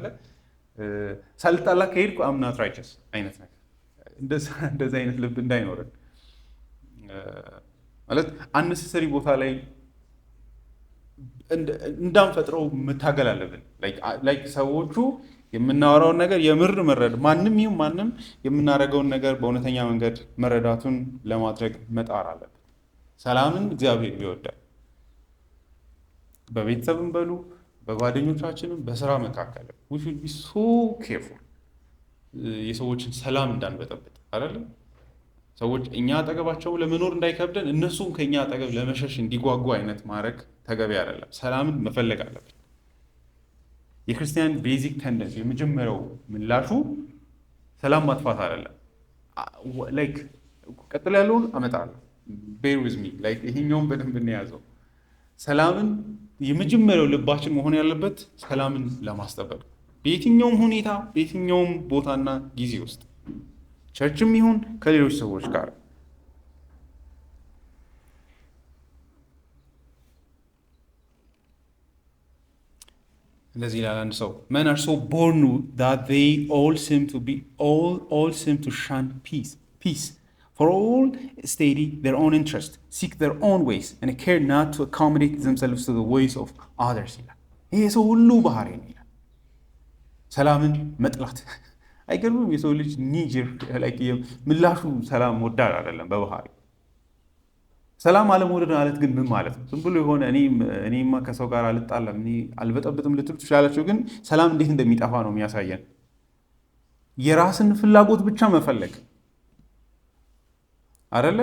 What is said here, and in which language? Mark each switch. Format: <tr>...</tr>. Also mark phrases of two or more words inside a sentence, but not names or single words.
<am>ሳልጣላ ከሄድኩ አምናት ራይቸስ አይነት ነገር እንደዛ አይነት ልብ እንዳይኖረን ማለት አነሰሰሪ ቦታ ላይ እንዳንፈጥረው መታገል አለብን። ላይክ ሰዎቹ የምናወራውን ነገር የምር መረድ ማንም ይሁን ማንም የምናደርገውን ነገር በእውነተኛ መንገድ መረዳቱን ለማድረግ መጣር አለብን። ሰላምን እግዚአብሔር ይወዳል። በቤተሰብም በሉ በጓደኞቻችንም በስራ መካከል</am> <en>we should be so careful</en> <am>የሰዎችን ሰላም እንዳንበጠብጥ አይደለም። ሰዎች እኛ አጠገባቸው ለመኖር እንዳይከብደን እነሱም ከኛ አጠገብ ለመሸሽ እንዲጓጉ አይነት ማድረግ ተገቢ አይደለም። ሰላምን መፈለግ አለብን። የክርስቲያን</am> <en>basic tendency</en> <am>የመጀመሪያው ምላሹ ሰላም ማጥፋት አይደለም። ላይክ ቀጥሎ ያለውን አመጣለሁ</am> <en>bear with me</en> <am>ላይክ ይሄኛውን በደንብ እንያዘው። ሰላምን የመጀመሪያው ልባችን መሆን ያለበት ሰላምን ለማስጠበቅ በየትኛውም ሁኔታ በየትኛውም ቦታና ጊዜ ውስጥ ቸርችም ይሁን ከሌሎች ሰዎች ጋር እንደዚህ ይላል አንድ ሰው</am> <en>men are so born that they all seem to shun peace for all study their own interest seek their own ways and care not to accommodate themselves to the ways of others</en> <am>ይላል። ይሄ ሰው ሁሉ ባህሪ ነው ይላል። ሰላምን መጥላት አይገርምም? የሰው ልጅ ኒጀር ምላሹ ሰላም ወዳድ አይደለም በባህሪ ሰላም አለመውደድ ማለት ግን ምን ማለት ነው? ዝም ብሎ የሆነ እኔማ ከሰው ጋር አልጣለም እኔ አልበጠብጥም ልትሉ ትችላላችሁ። ግን ሰላም እንዴት እንደሚጠፋ ነው የሚያሳየን። የራስን ፍላጎት ብቻ መፈለግ አይደለ?</am>